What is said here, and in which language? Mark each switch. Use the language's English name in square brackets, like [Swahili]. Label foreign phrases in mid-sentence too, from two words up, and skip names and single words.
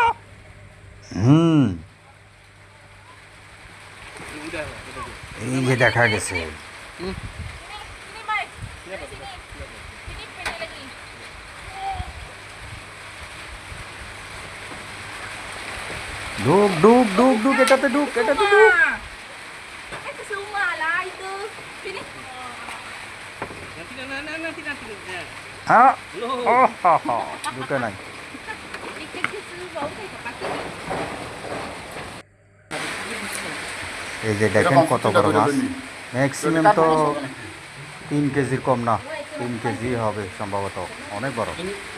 [Bangla] হুম, এই যে দেখা গেছে। ঢুক ঢুক ঢুক ঢুক, এটাতে ঢুক, এটাতে ঢুক। [Malay] Semua lah itu. Sini. nanti. Ya. [Bangla] হ্যাঁ, ও হা হা, ঢুকে নাই। [Malay] Ikan kecil bau kayak kaki. [Bangla] এই যে দেখেন কত বড় মাছ। ম্যাক্সিমাম তো 3 কেজির কম না, 3 কেজি হবে সম্ভবত, অনেক বড়।